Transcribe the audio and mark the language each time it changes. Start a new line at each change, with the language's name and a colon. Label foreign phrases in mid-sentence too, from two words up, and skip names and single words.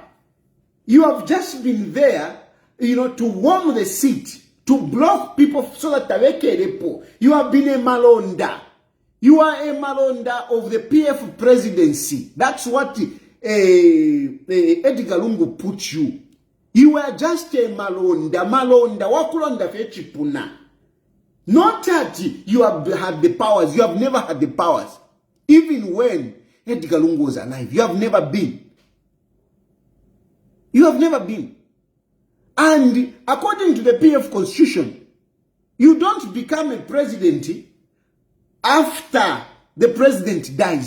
English: You have just been there, to warm the seat, to block people so that you have been a Malonda. You are a Malonda of the PF presidency. That's what Edgar Lungu put you. You were just a Malonda.
Bemba: Wakulonda fechipuna.
English: Not that you have had the powers. You have never had the powers. Even when Edgar Lungu was alive. You have never been. You have never been. And according to the PF constitution, you don't become a president after the president dies.